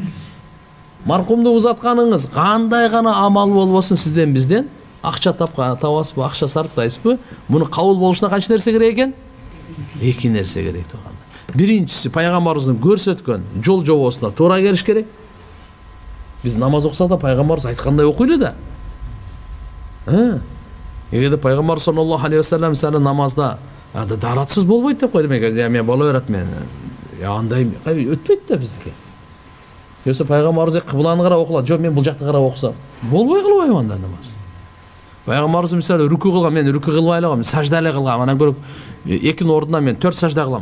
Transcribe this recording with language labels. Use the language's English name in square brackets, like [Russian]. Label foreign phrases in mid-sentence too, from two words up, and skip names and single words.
[Kyrgyz] Маркумду узатканыңыз кандай гана амал болбосун сизден бизден акча табасызбы, акча сарптайсызбы, муну кабыл болушуна канча нерсе керек экен? Эки нерсе керек турган. Биринчиси пайгамбарыбыздын көрсөткөн жол жобосуна туура келиш керек. Биз намаз окусак да пайгамбарыбыз айткандай окуйлу да. Эгерде пайгамбар [Arabic] صلى الله عليه وسلم [Kyrgyz] сени намазда даратсыз болбойт деп койду, мен боло берет, мен андай өтпөйт да биздики. Жоксо пайгамбарыбыз кыбланы карап окулат, жок мен бул жакты карап окусам болбой калбайбы анда намаз. Пайгамбарыбыз мисалы рүкү кылган, мен рүкү кылбай эле, мен сажда эле кылгам, анан көрүп экинин ордуна мен 4 сажда кылам.